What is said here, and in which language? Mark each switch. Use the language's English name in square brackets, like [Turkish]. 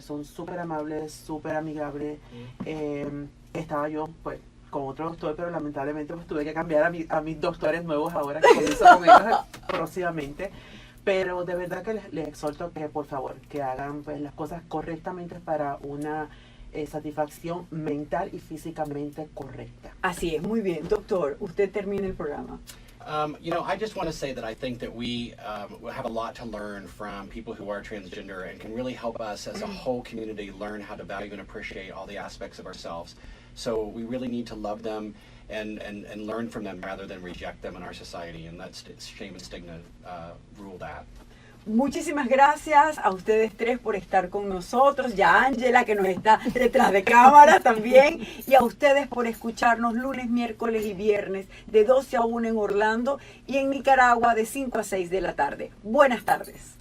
[Spanish] Son súper amables, súper amigables. Estaba yo, pues, con otro doctor, pero lamentablemente pues tuve que cambiar a mis doctores nuevos ahora, que comienzo con ellos próximamente. Pero de verdad que les exhorto que por favor que hagan pues las cosas correctamente para una satisfacción mental y físicamente correcta. Así es, muy bien. Doctor, usted termina el programa. [English] I just want to say that I think that we have a lot to learn from people who are transgender and can really help us as a whole community learn how to value and appreciate all the aspects of ourselves. So we really need to love them and learn from them rather than reject them in our society. And that's shame and stigma rule that. [Spanish] Muchísimas gracias a ustedes tres por estar con nosotros, y a Ángela que nos está detrás de cámara también, y a ustedes por escucharnos lunes, miércoles y viernes de 12 a 1 en Orlando y en Nicaragua de 5 a 6 de la tarde. Buenas tardes.